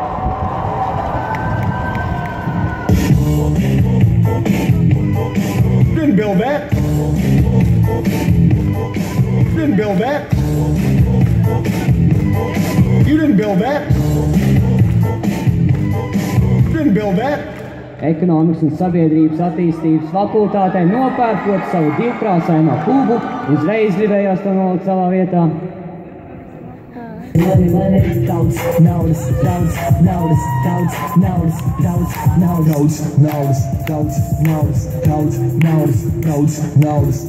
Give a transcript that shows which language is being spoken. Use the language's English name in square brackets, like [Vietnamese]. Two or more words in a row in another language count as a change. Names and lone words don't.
[English] Didn't build that. Didn't build that. You didn't build that. Didn't build that. [Latvian] Ekonomikas un sabiedrības attīstības fakultātē nopērkot savu divkrāsaino kubu, uzreiz gribējās to nolikt savā vietā. Daudz naudas, daudz naudas, daudz naudas, daudz naudas, daudz naudas, daudz naudas, daudz naudas.